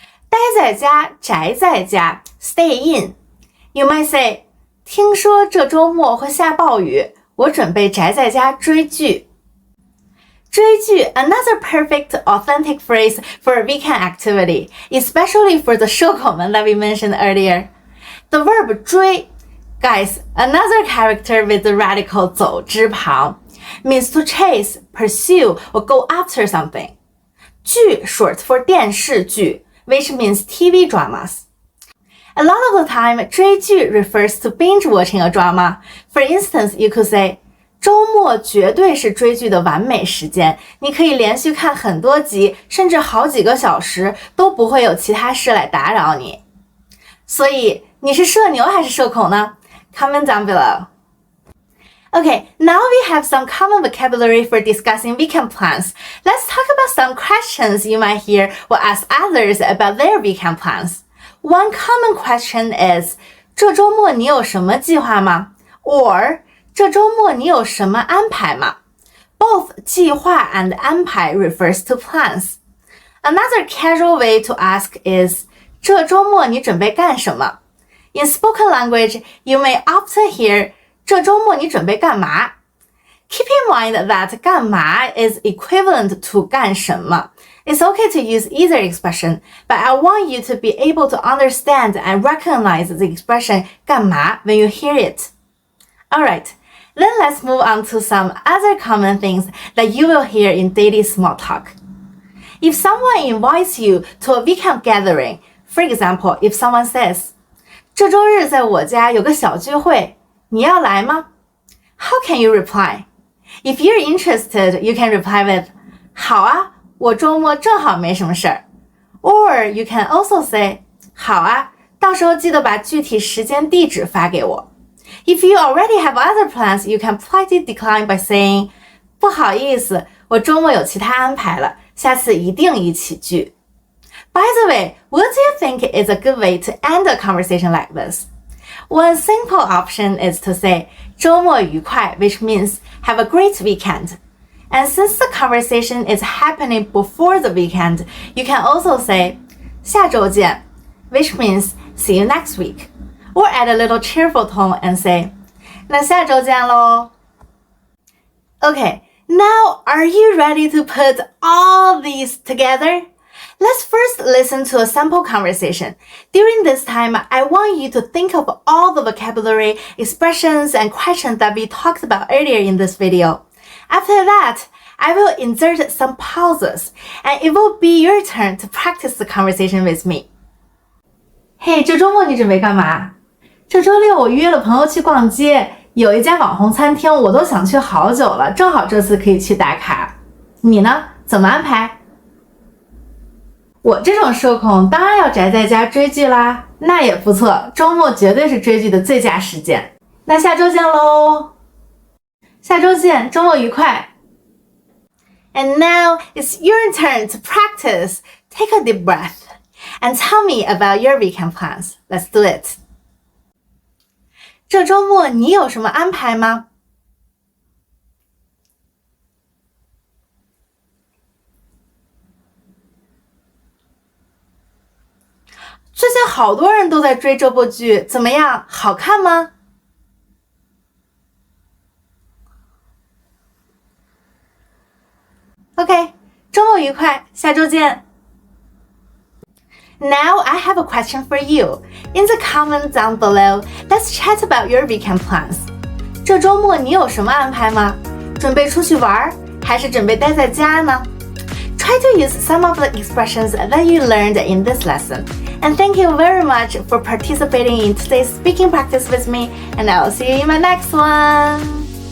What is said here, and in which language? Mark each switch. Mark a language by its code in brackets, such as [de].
[zh] 待在家，宅在家 [en] stay in. You might say, [zh] 听说这周末会下暴雨，我准备宅在家追剧。 [en] 追剧 another perfect authentic phrase for a weekend activity, especially for the 社恐们 that we mentioned earlier. The verb 追, guys, another character with the radical 走之旁, means to chase, pursue, or go after something. 剧 short for 电视剧, which means TV dramas. A lot of the time, 追剧 refers to binge watching a drama. For instance, you could say, [zh] 周末绝对是追剧的完美时间，你可以连续看很多集，甚至好几个小时，都不会有其他事来打扰你。所以，你是社牛还是社恐呢？ [en] Comment down below. Okay, now we have some common vocabulary for discussing weekend plans. Let's talk about some questions you might hear or ask others about their weekend plans. One common question is, [zh] 这周末你有什么计划吗？ [en] Or, [zh] 这周末你有什么安排吗？ [en] Both 计划 and 安排 refers to plans. Another casual way to ask is [zh] 这周末你准备干什么? [en] In spoken language, you may often hear [zh] 这周末你准备干嘛? [en] Keep in mind that 干嘛 is equivalent to 干什么. It's okay to use either expression, but I want you to be able to understand and recognize the expression 干嘛 when you hear it. Alright, then let's move on to some other common things that you will hear in daily small talk. If someone invites you to a weekend gathering, for example, if someone says, [zh] 这周日在我家有个小聚会，你要来吗? [en] How can you reply? If you're interested, you can reply with, [zh] 好啊，我周末正好没什么事儿。 [en] Or you can also say, [zh] 好啊，到时候记得把具体时间地址发给我。 [en] If you already have other plans, you can politely decline by saying, [zh] 不好意思，我周末有其他安排了，下次一定一起聚。 [en] By the way, what do you think is a good way to end a conversation like this? One simple option is to say [zh] 周末愉快, [en] which means have a great weekend. And since the conversation is happening before the weekend, you can also say [zh] 下周见, [en] which means see you next week. Or add a little cheerful tone and say [zh] 那下周见咯. [en] Okay, now are you ready to put all these together? Let's first listen to a sample conversation. During this time, I want you to think of all the vocabulary, expressions, and questions that we talked about earlier in this video. After that, I will insert some pauses, and it will be your turn to practice the conversation with me. [zh] Hey, 这周末你准备干嘛？这周六我约了朋友去逛街，有一家网红餐厅，我都想去好久了，正好这次可以去打卡。你呢？怎么安排？我这种社恐当然要宅在家追剧啦，那也不错，周末绝对是追剧的最佳时间。那下周见咯！下周见，周末愉快。 [en] And now it's your turn to practice. Take a deep breath and tell me about your weekend plans. Let's do it. [zh] 这周末你有什么安排吗？最近好多人都在追这部剧，怎么样？好看吗？ OK， 周末愉快，下周见。 [en] Now I have a question for you. In the comments down below, let's chat about your weekend plans. [zh] 这周末你有什么安排吗？准备出去玩，还是准备待在家呢？ [en] Try to use some of the expressions that you learned in this lesson. And thank you very much for participating in today's speaking practice with me, and I'll see you in my next one.